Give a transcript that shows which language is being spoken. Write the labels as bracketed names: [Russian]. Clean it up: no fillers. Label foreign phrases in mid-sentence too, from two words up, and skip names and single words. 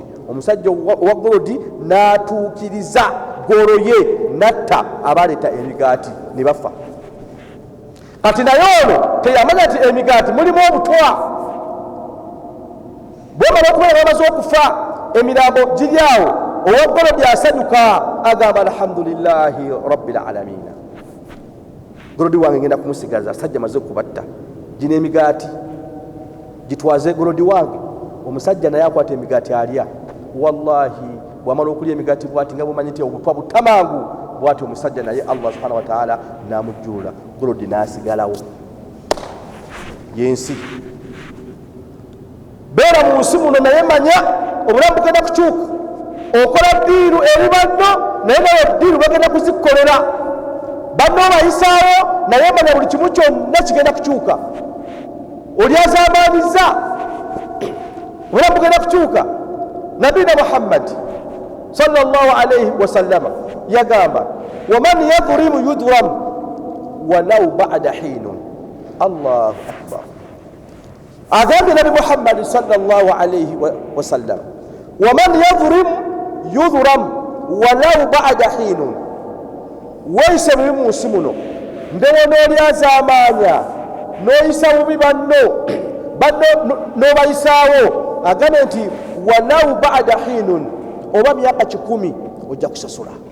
[Ganda] Omusajja owa golodi n'atuukiriza golo ye natta abaleeta emigaati ne bafa. Kati naye ono teyamanya nti emigaati mulimu obutwa. Bwemala okubeera bamaze okufa emirambo giri awo, owa golodi asanyuka agamba [Arabic] الحمد لله رب العالمين. [Ganda] Golodi wange ngenda kumusigaza, sajja maze okubatta. Gino emigaati gitwaze golodi wange. Omusajja naye akwata emigaati alya. Wallahi bwamala okulya emigaati bwati nga bumanyi nti obutwa butamangu bwati omusajja naye [Arabic] الله سبحانه وتعالى [Ganda] namujjuula. Golodi n'asigalawo. Yensi beera mu nsi muno naye manya obulamu bugenda kukyuka. Okola ddiiru eri banno naye nayo ddiiru bagenda kuzikolera. Banno bayisaawo naye manya buli kimu kyonna kigenda kukyuka. Oli azambaaniza obulamu bugenda kukyuka. [Arabic] Nabina Muhammad صلى الله عليه وسلم yagamba ومن يظلم يظلم ولو بعد حين. الله أكبر. Agambye Nabi Muhammad صلى الله عليه وسلم ومن يظلم يظلم ولو بعد حين. [Ganda] Weeyise bubi mu nsi muno ndewo n'olyazaamaanya n'oyisa bubi banno n'obayisaawo. Agambye nti [Arabic] ولو بعد حين, [Ganda] oba myaka 10 ojja kusasula.